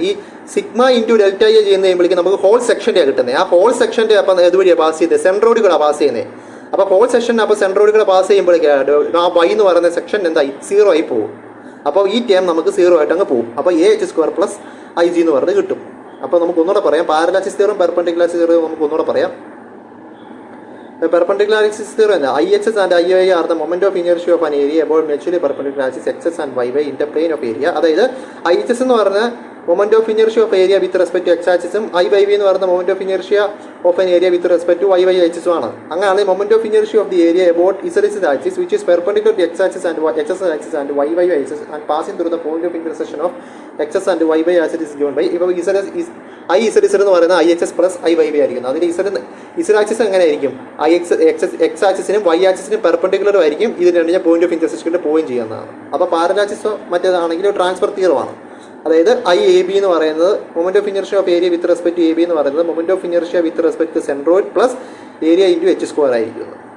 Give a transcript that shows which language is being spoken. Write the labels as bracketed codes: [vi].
[ml] ഈ sigma into delta A ചെയ്യുന്ന കഴിയുമ്പോഴേക്കും നമുക്ക് ഹോൾ സെക്ഷൻ്റെയാണ് കിട്ടുന്നത്. ആ ഹോൾ സെക്ഷൻ്റെ അപ്പം ഇതുവഴിയാണ് പാസ് ചെയ്തത്, സെൻട്രോഡിൽ കൂടെ പാസ് ചെയ്യുന്നത്. അപ്പോൾ ഹോൾ സെക്ഷൻ അപ്പോൾ സെൻട്രോഡിൽ കൂടെ പാസ് ചെയ്യുമ്പോഴേക്കാണ് ആ വൈ എന്ന് പറയുന്ന സെക്ഷൻ എന്തായി 0 ആയി പോകും. അപ്പോൾ ഈ ടേം നമുക്ക് 0 ആയിട്ട് അങ്ങ് പോകും. അപ്പോൾ A H square plus I G എന്ന് പറഞ്ഞ് കിട്ടും. അപ്പോൾ നമുക്ക് ഒന്നുകൂടെ പറയാം, പാരലാക്സിസ് തിയറം പെർപെൻഡിക്കുലർ തിയറം നമുക്ക് ഒന്നുകൂടെ പറയാം. [en] Perpendicular axis theorem, IHS and IY are the moment of inertia of an area about mutually perpendicular axis XS and YY in the plane of area. അതായത് IHS [ml] എന്ന് പറഞ്ഞാൽ [en] moment of inertia of area with respect to x axis ഉം IYV [ml] എന്ന് പറയുന്ന [en] moment of inertia of an area with respect to YY axis ആണ്. അങ്ങനെയാണ് moment of inertia of the area about ZS axis which is perpendicular to x axis and XS axis and YY axis and passing through the point of intersection of XS and YY as it is given by. [ml] ഇപ്പോൾ ZS is IZS എന്ന് പറയുന്നത് IHS plus IYV ആയിരിക്കും. അതിന് Z axis എങ്ങനെ ആയിരിക്കും, X ആക്സിസിനും Y ആക്സിസിനും പെർപെൻഡിക്കുലറും ആയിരിക്കും. ഇതിന് രണ്ടിനും പോയിന്റ് ഓഫ് ഇന്റർസെക്ഷനിൽ പോയിന്റ് ചെയ്യുന്നതാണ്. അപ്പോൾ പാരലാക്സിസോ മറ്റേതാണെങ്കിൽ ട്രാൻസ്ഫർ തിയറമാണ്. [en] അതായത് I A B [ml] എന്ന് പറയുന്നത് [en] moment of inertia of area with respect to A B എന്ന് പറയുന്നത് moment of inertia with respect to centroid plus area into H square [ml] ആയിരിക്കും.